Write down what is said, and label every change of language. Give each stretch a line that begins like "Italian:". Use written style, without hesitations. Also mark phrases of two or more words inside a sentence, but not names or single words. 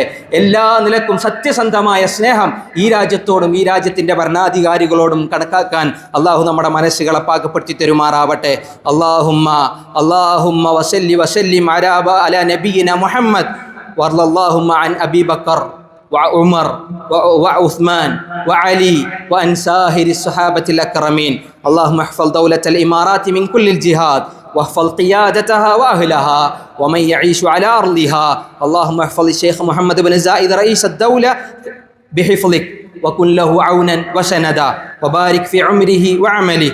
Malayalam: എല്ലാ നിലക്കും സത്യസന്ധമായ സ്നേഹം ഈ രാജ്യത്തോടും ഈ രാജ്യത്തിൻ്റെ ഭരണാധികാരികളോടും കണക്കാക്കാൻ അള്ളാഹു നമ്മുടെ മനസ്സുകളെ പാകപ്പെടുത്തി തരുമാറാവട്ടെ.
Arabic: اللهم وسلم على نبينا محمد ورضي الله عن أبي بكر وعمر وعثمان وعلي وأن سائر الصحابة الأكرمين. اللهم احفظ دولة الإمارات من كل الجهاد واحفظ قيادتها وأهلها ومن يعيش على أرضها. اللهم احفظ الشيخ محمد بن زايد رئيس الدولة بحفظك وكن له عونا وسندا وبارك في عمره وعمله.